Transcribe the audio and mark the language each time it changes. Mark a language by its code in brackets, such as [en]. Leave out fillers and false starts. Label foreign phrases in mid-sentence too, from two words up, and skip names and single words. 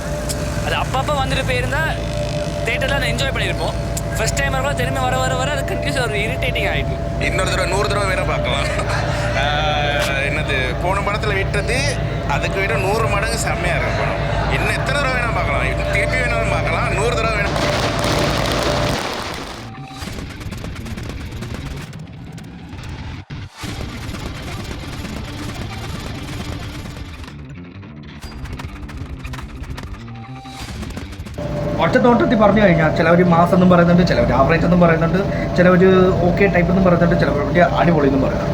[ta] அது அப்பப்போ வந்துட்டு போயிருந்தால் தேட்டரில் என்ஜாய் பண்ணியிருப்போம். [en] first time [ta] கூட திரும்பி வர அது கண்டினியூஸ் ஒரு இரிட்டேட்டிங் ஆகிடுது. இன்னொரு தடவை 100 தடவை வேற பார்க்கலாம். என்னது போன படத்தில் விட்டது அதுக்கு விட 100 மடங்கு செம்மையாக இருக்கும் படம். இன்னும் எத்தனை தடவை வேணால் பார்க்கலாம், திருப்பி வேணாலும் பார்க்கலாம், 100 தடவை வேணும். [ml] ഒറ്റ നോട്ടത്തിൽ പറഞ്ഞു കഴിഞ്ഞാൽ ചിലവർ മാസ് എന്നും പറയുന്നുണ്ട്, ചിലവർ ആവറേജ് എന്നും പറയുന്നുണ്ട്, ചിലവർ [en] okay type [ml] എന്നും പറയുന്നുണ്ട്, ചിലവർ അടിപൊളി എന്നും പറയുന്നുണ്ട്.